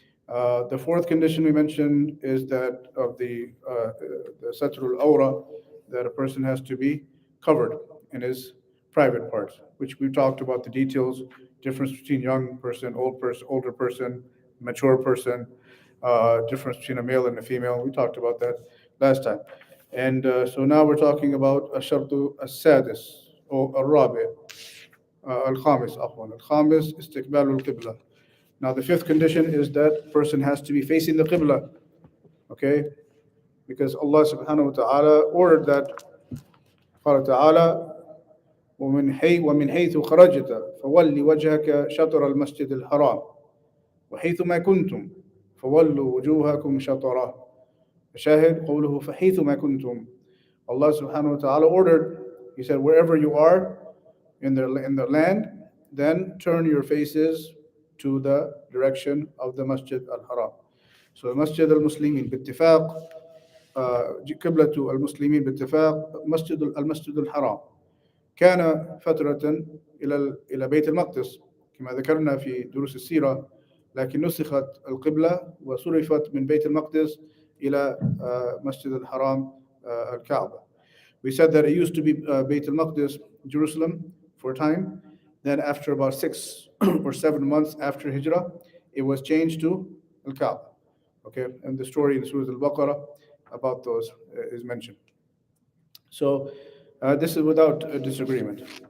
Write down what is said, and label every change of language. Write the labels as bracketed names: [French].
[English] The fourth condition we mentioned is that of the satrul awra, that a person has to be covered in his private parts, which we talked about the details, difference between young person, older person, mature person, difference between a male and a female. We talked about that last time. And so now we're talking about [Arabic] الشرط السادس أو الرابع الخامس الخامس استقبال القبلة. [English] Now the fifth condition is that person has to be facing the qibla. Okay, because Allah subhanahu wa ta'ala ordered that. [Arabic] قال تعالى ومن حيث خرجت فول وجهك شطر المسجد الحرام وحيث ما كنتم فولوا وجوهكم شطره. شاهد قوله فحيث ما كنتم. [English] Allah subhanahu wa ta'ala ordered, he said, wherever you are in the land, then turn your faces to the direction of the Masjid al-Haram. [Arabic] So Masjid al-Muslimin باتفاق, قبلة المسلمين باتفاق المسجد الحرام. كان فترة إلى بيت المقدس كما ذكرنا في دروس السيرة، لكن نسخت القبلة وصرفت من بيت المقدس إلى مسجد الحرام الكعبة. [English] We said that it used to be Bayt al-Maqdis, Jerusalem, for a time. Then after about 6 or 7 months after Hijrah, it was changed to Al-Kaaba. Okay, and the story in Surah Al-Baqarah about those is mentioned. So this is without a disagreement.